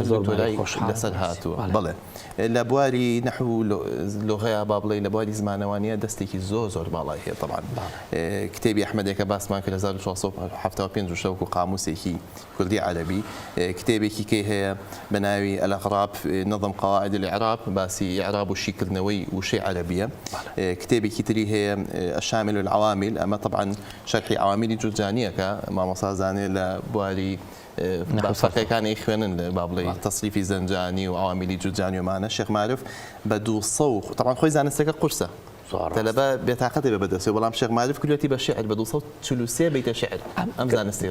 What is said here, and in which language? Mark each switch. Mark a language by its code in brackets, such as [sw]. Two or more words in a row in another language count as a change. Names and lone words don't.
[ckb] دکتۆرای لەسەر هاتووە بڵێ لە بواری نەحو لۆغەیە با بڵێ لە بواری زمانەوانیە دەستێکی زۆر باڵای هەیە طبعاً کتێبی ئەحمەدێکە باسمان کرد 1675 شەوک و قاموسێکی کوردی عەربی کتێبێکی کەی هەیە بە ناوی الأغراب نظم قواعد الإعراب باسی إعراب و شیکردنەوەی وشەی عەربیە کتێبێکی تری هەیە الشامل العوامل ئەمە طبعاً شەرحی عواملی جورجانیەکە مامۆستا زانێ لە بواری فەرقەکانی خوێنن با بڵێ تەصریفی زەنجانی و عواملی جورجانی ومانە شێخ معروف بە 200 طبعاً خۆی زانستەکە قورسە تەلەبە بێتاقەتێ بە بەدەستێ بەڵام شێخ معروف کردوێتی بە شێعر بە 243 بەیتە شێعر ئەم زانستی